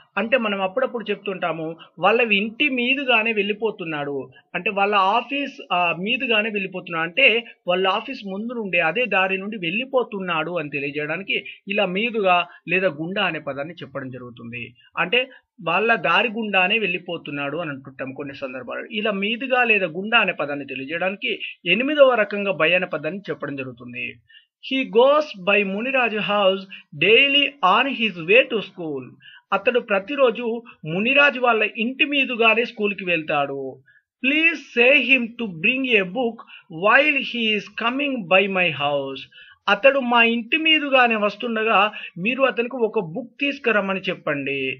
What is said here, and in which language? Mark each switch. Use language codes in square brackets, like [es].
[te] అంటే మనం అప్పుడప్పుడు చెప్తుంటాము వాళ్ళ ఇంటి మీదుగానే వెళ్ళిపోతున్నాడు అంటే వాళ్ళ ఆఫీస్ మీదుగానే వెళ్ళిపోతున్నాడు అంటే వాళ్ళ ఆఫీస్ ముందు నుండి అదే దారి నుండి వెళ్ళిపోతున్నాడు అని తెలియజేయడానికి ఇలా మీదుగా లేదా గుండా అనే పదాన్ని చెప్పడం జరుగుతుంది. అంటే వాళ్ళ దారి గుండానే వెళ్ళిపోతున్నాడు అని అంటుంటాం కొన్ని సందర్భాలు. ఇలా మీదుగా లేదా గుండా అనే పదాన్ని తెలియజేయడానికి 8వ రకంగా బై అనే పదాన్ని చెప్పడం జరుగుతుంది. [en] He goes by Muniraj house daily on his way to school. [te] అతడు ప్రతిరోజు మునిరాజ్ వాళ్ళ ఇంటి మీదుగానే స్కూల్కి వెళ్తాడు. [en] Please say him to bring a book while he is coming by my house. [te] అతడు మా ఇంటి మీదుగానే వస్తుండగా మీరు అతనికి ఒక బుక్ తీసుకురమ్మని చెప్పండి.